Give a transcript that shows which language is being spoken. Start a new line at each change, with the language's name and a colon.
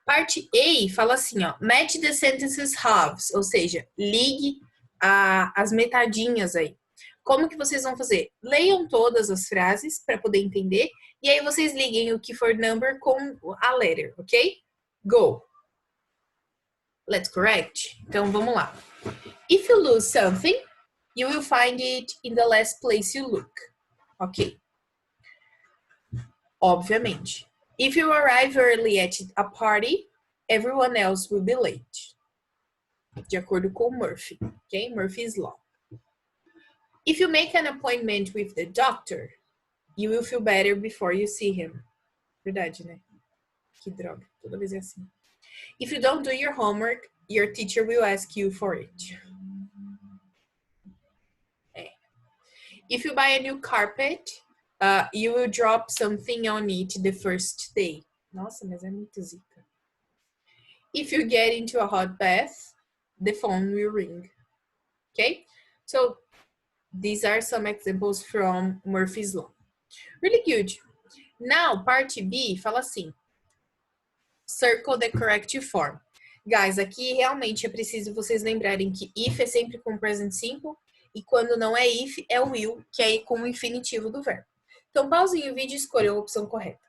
Portuguese: Parte A fala assim, ó.
English: Match the sentences halves,
Portuguese: ou seja, ligue as metadinhas aí. Como que vocês vão fazer? Leiam todas as frases para poder entender e aí vocês liguem o que for number com a letter, ok?
English: Go. Let's correct.
Portuguese: Então vamos lá.
English: If you lose something, you will find it in the last place you look. Ok.
Portuguese: Obviamente.
English: If you arrive early at a party, everyone else will be late.
Portuguese: De acordo com Murphy, ok?
English: Murphy's Law. If you make an appointment with the doctor, you will feel better before you see him.
Portuguese: Verdade, né? Que droga, toda vez é assim.
English: If you don't do your homework, your teacher will ask you for it. É. If you buy a new carpet, you will drop something on it the first day.
Portuguese: Nossa, mas é muito zica.
English: If you get into a hot bath, the phone will ring. Okay? So, these are some examples from Murphy's Law. Really good. Now, part B
Portuguese: fala assim.
English: Circle the correct form.
Portuguese: Guys, aqui realmente é preciso vocês lembrarem que if é sempre com present simple e quando não é if, é o will, que é com o infinitivo do verbo. Então, pausem o vídeo e escolham a opção correta.